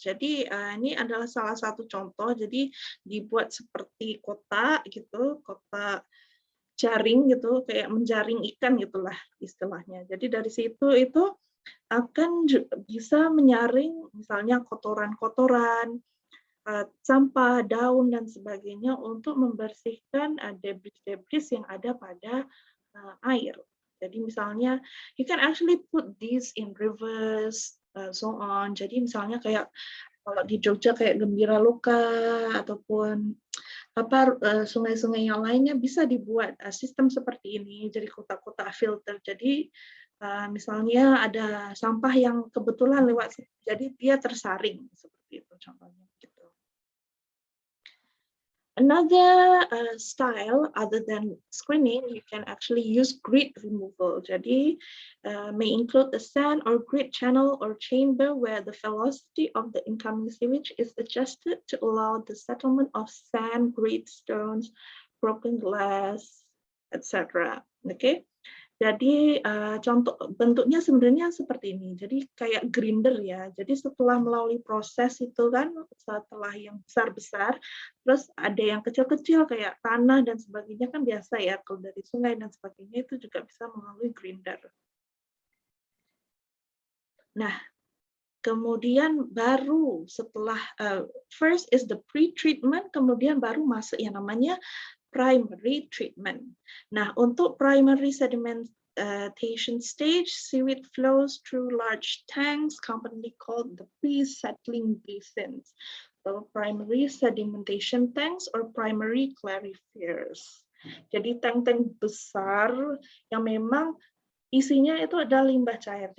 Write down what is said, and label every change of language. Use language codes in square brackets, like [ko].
[id] Jadi ini adalah salah satu contoh. Jadi dibuat seperti kotak gitu, kotak jaring gitu, kayak menjaring ikan gitulah istilahnya. Jadi dari situ itu akan bisa menyaring misalnya kotoran-kotoran, sampah, daun dan sebagainya untuk membersihkan debris-debris yang ada pada air. Jadi misalnya [en] you can actually put these in rivers, so on. [id] Jadi misalnya kayak kalau di Jogja kayak Gembira Loka ataupun sungai-sungai yang lainnya bisa dibuat sistem seperti ini. Jadi kotak-kotak filter. Jadi misalnya ada sampah yang kebetulan lewat, jadi dia tersaring seperti itu contohnya. [en] Another style other than screening, you can actually use grid removal. Jadi may include a sand or grid channel or chamber where the velocity of the incoming sewage is adjusted to allow the settlement of sand, grit, stones, broken glass, etc. Okay. [id] Jadi contoh bentuknya sebenarnya seperti ini. Jadi kayak grinder ya. Jadi setelah melalui proses itu kan, setelah yang besar-besar, terus ada yang kecil-kecil kayak tanah dan sebagainya kan biasa ya, kalau dari sungai dan sebagainya itu juga bisa melalui grinder. Nah, kemudian baru setelah [en] first is the pre-treatment, [id] kemudian baru masuk yang namanya primary treatment. Nah, untuk [en] primary sedimentation stage, seaweed flows through large tanks, commonly called the pre-settling basins. So, primary sedimentation tanks or primary clarifiers. [id] Jadi tank-tank besar yang memang isinya itu ada limbah cair.